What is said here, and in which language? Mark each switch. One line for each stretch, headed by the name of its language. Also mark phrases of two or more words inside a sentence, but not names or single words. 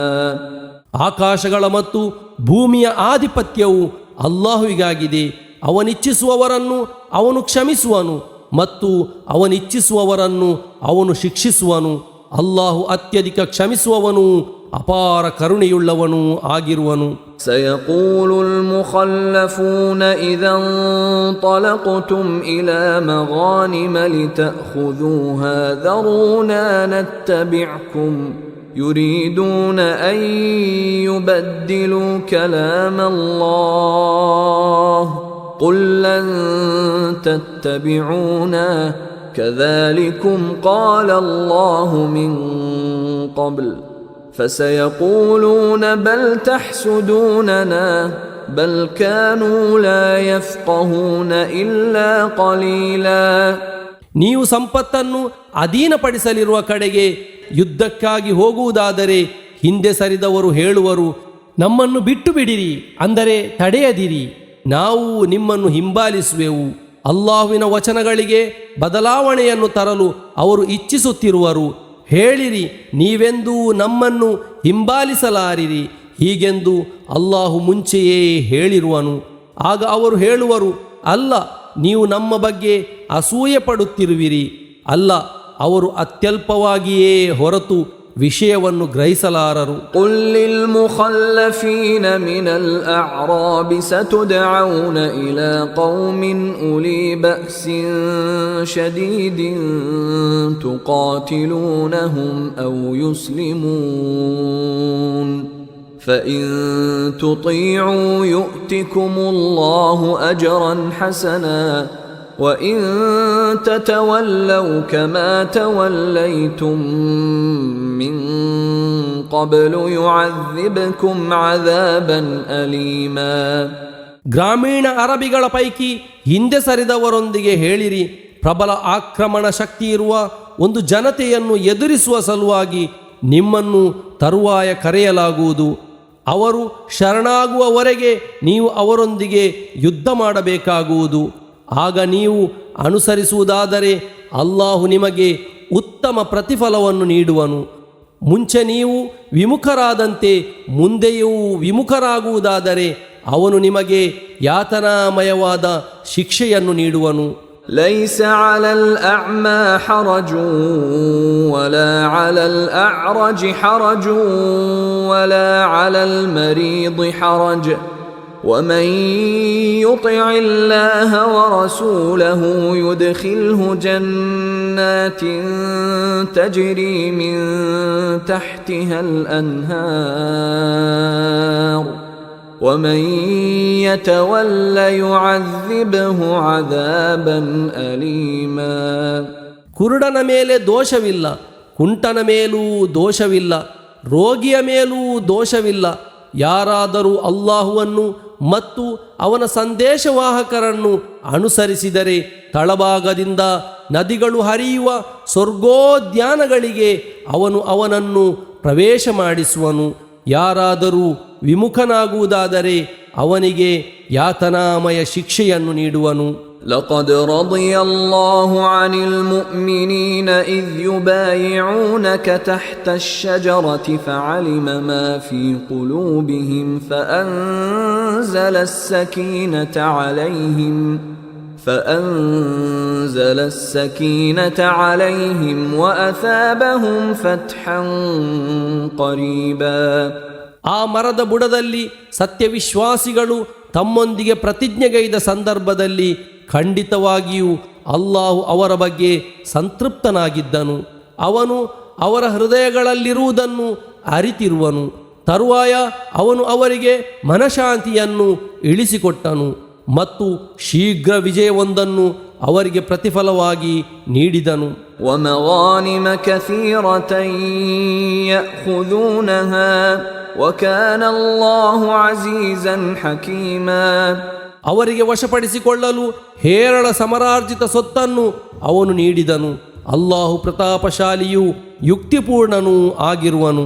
Kannada: ಆಕಾಶಗಳ ಮತ್ತು ಭೂಮಿಯ ಆಧಿಪತ್ಯವು ಅಲ್ಲಾಹುವಿಗಾಗಿದೆ. ಅವನಿಚ್ಛಿಸುವವರನ್ನು ಅವನು ಕ್ಷಮಿಸುವನು ಮತ್ತು ಅವನಿಚ್ಛಿಸುವವರನ್ನು ಅವನು ಶಿಕ್ಷಿಸುವನು. ಅಲ್ಲಾಹು ಅತ್ಯಧಿಕ ಕ್ಷಮಿಸುವವನು ಅಪಾರ ಕರುಣೆಯುಳ್ಳವನೂ ಆಗಿರುವನು.
Arabic: سيقول المخلفون إذا انطلقتم إلى مغانم لتأخذوها ذرونا نتبعكم يريدون أن يبدلوا كلام الله قل لن تتبعونا كذلكم قال الله من قبل فسيقولون بل تحسدوننا بل كانوا لا يفقهون إلا قليلا.
Kannada: ನೀವು ಸಂಪತ್ತನ್ನು ಅಧೀನಪಡಿಸಲಿರುವ ಕಡೆಗೆ ಯುದ್ಧಕ್ಕಾಗಿ ಹೋಗುವುದಾದರೆ ಹಿಂದೆ ಸರಿದವರು ಹೇಳುವರು, ನಮ್ಮನ್ನು ಬಿಟ್ಟು ಬಿಡಿರಿ, ಅಂದರೆ ತಡೆಯದಿರಿ, ನಾವು ನಿಮ್ಮನ್ನು ಹಿಂಬಾಲಿಸುವೆವು. ಅಲ್ಲಾಹುವಿನ ವಚನಗಳಿಗೆ ಬದಲಾವಣೆಯನ್ನು ತರಲು ಅವರು ಇಚ್ಛಿಸುತ್ತಿರುವರು. ಹೇಳಿರಿ, ನೀವೆಂದೂ ನಮ್ಮನ್ನು ಹಿಂಬಾಲಿಸಲಾರಿರಿ, ಹೀಗೆಂದು ಅಲ್ಲಾಹು ಮುಂಚೆಯೇ ಹೇಳಿರುವನು. ಆಗ ಅವರು ಹೇಳುವರು, ಅಲ್ಲ, ನೀವು ನಮ್ಮ ಬಗ್ಗೆ ಅಸೂಯೆ ಪಡುತ್ತಿರುವಿರಿ. ಅಲ್ಲ, ಅವರು ಅತ್ಯಲ್ಪವಾಗಿಯೇ ಹೊರತು ವಿಷಯವನ್ನು ಗ್ರಹಿಸಲಾರರು.
Arabic: قل للمخلفين من الأعراب ستدعون إلى قوم أولي بأس شديد تقاتلونهم أو يسلمون فإن تطيعوا يؤتكم الله أجرا حسنا وإن تتولوا كما توليتم من قبل يعذبكم عذابا أليما.
Kannada: ಗ್ರಾಮೀಣ ಅರಬಿಗಳ ಪೈಕಿ ಹಿಂದೆ ಸರಿದವರೊಂದಿಗೆ ಹೇಳಿರಿ, ಪ್ರಬಲ ಆಕ್ರಮಣ ಶಕ್ತಿ ಇರುವ ಒಂದು ಜನತೆಯನ್ನು ಎದುರಿಸುವ ಸಲುವಾಗಿ ನಿಮ್ಮನ್ನು ತರುವಾಯ ಕರೆಯಲಾಗುವುದು. ಅವರು ಶರಣಾಗುವವರೆಗೆ ನೀವು ಅವರೊಂದಿಗೆ ಯುದ್ಧ ಮಾಡಬೇಕಾಗುವುದು. ಆಗ ನೀವು ಅನುಸರಿಸುವುದಾದರೆ ಅಲ್ಲಾಹು ನಿಮಗೆ ಉತ್ತಮ ಪ್ರತಿಫಲವನ್ನು ನೀಡುವನು. ಮುಂಚೆ ನೀವು ವಿಮುಖರಾದಂತೆ ಮುಂದೆಯೂ ವಿಮುಖರಾಗುವುದಾದರೆ ಅವನು ನಿಮಗೆ ಯಾತನಾಮಯವಾದ ಶಿಕ್ಷೆಯನ್ನು ನೀಡುವನು.
Arabic: ليس على الأعمى حرج ولا على الأعرج حرج ولا على المريض حرج ومن يطع الله ورسوله يدخله جنات تجري من تحتها الأنهار ومن يتول يعذبه عذابا أليما.
Kannada: ಕುರುಡನ ಮೇಲೆ ದೋಷವಿಲ್ಲ, ಕುಂಟನ ಮೇಲೂ ದೋಷವಿಲ್ಲ, ರೋಗಿಯ ಮೇಲೂ ದೋಷವಿಲ್ಲ. ಯಾರಾದರೂ ಅಲ್ಲಾಹುವನ್ನು ಮತ್ತು ಅವನ ಸಂದೇಶವಾಹಕರನ್ನು ಅನುಸರಿಸಿದರೆ ತಳಭಾಗದಿಂದ ನದಿಗಳು ಹರಿಯುವ ಸ್ವರ್ಗೋದ್ಯಾನಗಳಿಗೆ ಅವನು ಅವನನ್ನು ಪ್ರವೇಶ ಮಾಡಿಸುವನು. ಯಾರಾದರೂ ವಿಮುಖನಾಗುವುದಾದರೆ ಅವನಿಗೆ ಯಾತನಾಮಯ ಶಿಕ್ಷೆಯನ್ನು ನೀಡುವನು.
Arabic: لقد رضي الله عن المؤمنين إذ يبايعونك تحت الشجرة فعلم ما في قلوبهم فأنزل السكينة عليهم وأثابهم فتحا قريبا.
Kannada: ಆ ಮರದ ಬುಡದಲ್ಲಿ ಸತ್ಯವಿಶ್ವಾಸಿಗಳು ತಮ್ಮೊಂದಿಗೆ ಪ್ರತಿಜ್ಞೆಗೈದ ಸಂದರ್ಭದಲ್ಲಿ ಖಂಡಿತವಾಗಿಯೂ ಅಲ್ಲಾಹು ಅವರ ಬಗ್ಗೆ ಸಂತೃಪ್ತನಾಗಿದ್ದನು. ಅವನು ಅವರ ಹೃದಯಗಳಲ್ಲಿರುವುದನ್ನು ಅರಿತಿರುವನು. ತರುವಾಯ ಅವನು ಅವರಿಗೆ ಮನಶಾಂತಿಯನ್ನು ಇಳಿಸಿಕೊಟ್ಟನು ಮತ್ತು ಶೀಘ್ರ ವಿಜಯವೊಂದನ್ನು ಅವರಿಗೆ ಪ್ರತಿಫಲವಾಗಿ ನೀಡಿದನು.
Arabic: ومغانم كثيرة يأخذونها وكان الله عزيزا حكيما.
Kannada: ಅವರಿಗೆ ವಶಪಡಿಸಿಕೊಳ್ಳಲು ಹೇರಳ ಸಮರಾರ್ಜಿತ ಸೊತ್ತನ್ನು ಅವನು ನೀಡಿದನು. ಅಲ್ಲಾಹು ಪ್ರತಾಪಶಾಲಿಯೂ ಯುಕ್ತಿಪೂರ್ಣನೂ ಆಗಿರುವನು.